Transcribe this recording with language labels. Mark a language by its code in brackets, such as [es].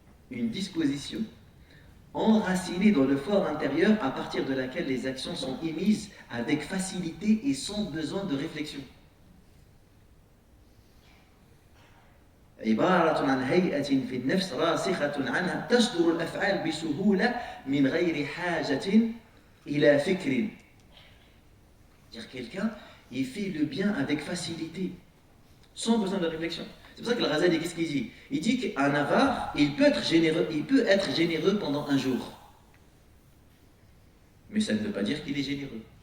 [fr] Une disposition enracinée dans le fort intérieur à partir de laquelle les actions sont émises avec facilité et sans besoin de réflexion. [ar] عبارة عن هيئة في النفس راسخة عنها تصدر الأفعال بسهولة من غير حاجة إلى فكر. [fr] Dire quelqu'un, il fait le bien avec facilité, sans besoin de réflexion. C'est pour ça que le Ghazali, qu'est-ce qu'il dit? Il dit qu'un avare, il peut être généreux pendant un jour. Mais ça ne veut pas dire qu'il est généreux.